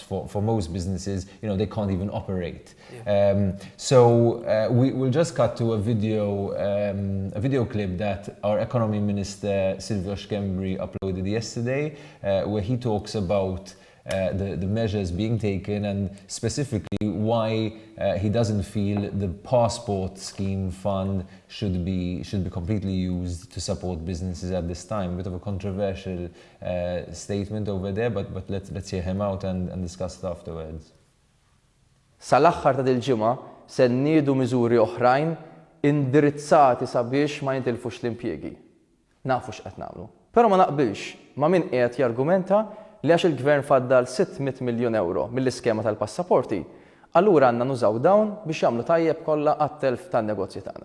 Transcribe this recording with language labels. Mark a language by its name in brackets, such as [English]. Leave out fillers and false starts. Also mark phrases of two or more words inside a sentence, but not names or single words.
[English] For most businesses, they can't even operate. So we'll just cut to a video clip that our economy minister Silvio Schembri uploaded yesterday, where he talks about the measures being taken and specifically why he doesn't feel the passport scheme fund should be completely used to support businesses at this time. A bit of a controversial statement over there, but let's hear him out and discuss it afterwards. [Maltese] Sal-aħħar ta' dil-ġimgħa se nniedu miżuri oħrajn indirizzati sabiex ma jintilfux l-impjiegi. Nafu x'qed nagħmlu. Però ma naqbilx ma' min qiegħed jargumenta li għax il-gvern faddal 600 miljun euro mill-iskema tal-passaporti, allura għandna nużaw dawn biex jagħmlu tajjeb kollha għat-telf tan-negozji tagħna.